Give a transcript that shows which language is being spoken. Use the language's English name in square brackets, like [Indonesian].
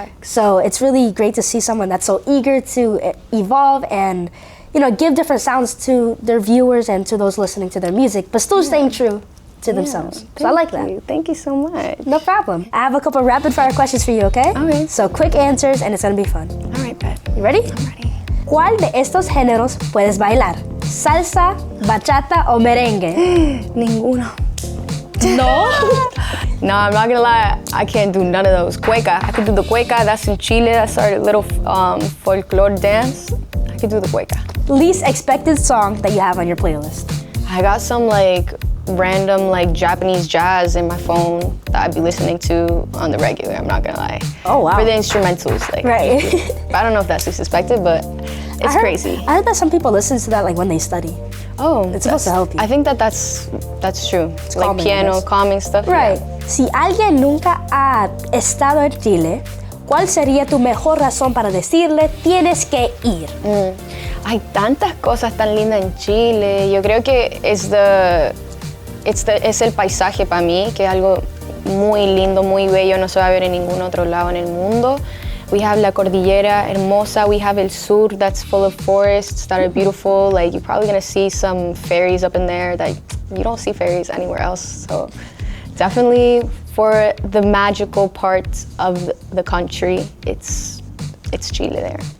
[English] So it's really great to see someone that's so eager to evolve and, you know, give different sounds to their viewers and to those listening to their music, but still staying true to themselves. So I like that. Thank you so much. No problem. I have a couple rapid fire questions for you, okay? Okay. So quick answers and it's gonna be fun. All right, bet. You ready? I'm ready. [Spanish] ¿Cuál de estos géneros puedes bailar? ¿Salsa, bachata o merengue? Ninguno. No? [English] No, I'm not gonna lie, I can't do none of those. Cueca, I could do the cueca, that's in Chile, that's our little folklore dance. I could do the cueca. Least expected song that you have on your playlist? I got some like random like Japanese jazz in my phone that I'd be listening to on the regular, I'm not gonna lie. Oh wow. For the instrumentals, like. Right. I don't know if that's expected, but it's crazy. I heard that some people listen to that like when they study. Oh, it's supposed to help you. I think that's true. It's like calming, piano, calming stuff. Right. Yeah. [Spanish] Si alguien nunca ha estado en Chile, ¿cuál sería tu mejor razón para decirle tienes que ir? Hay tantas cosas tan lindas en Chile. Yo creo que es el paisaje para mí, que es algo muy lindo, muy bello, no se va a ver en ningún otro lado en el mundo. [English] We have [Spanish] la cordillera hermosa, [English] we have [Spanish] el sur [English] that's full of forests that are beautiful. Like you're probably gonna see some fairies up in there that you don't see fairies anywhere else. So definitely for the magical parts of the country, it's Chile there.